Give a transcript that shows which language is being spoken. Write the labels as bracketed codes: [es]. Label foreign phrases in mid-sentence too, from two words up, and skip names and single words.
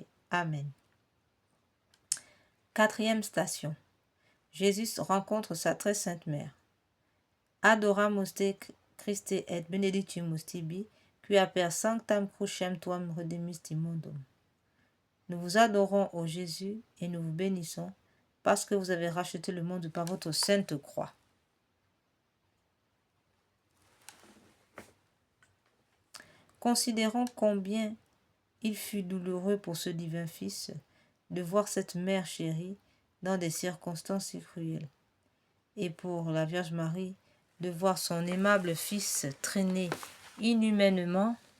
[fr] Amen. Quatrième station. Jésus rencontre sa très sainte mère. [la] Adoramus te Christe et benedictimus tibi, qui per sanctam crucem tuam redemisti mondum. [fr] Nous vous adorons, ô Jésus, et nous vous bénissons, parce que vous avez racheté le monde par votre sainte croix. Considérons combien il fut douloureux pour ce divin Fils de voir cette mère chérie dans des circonstances si cruelles, et pour la Vierge Marie de voir son aimable Fils traîné inhumainement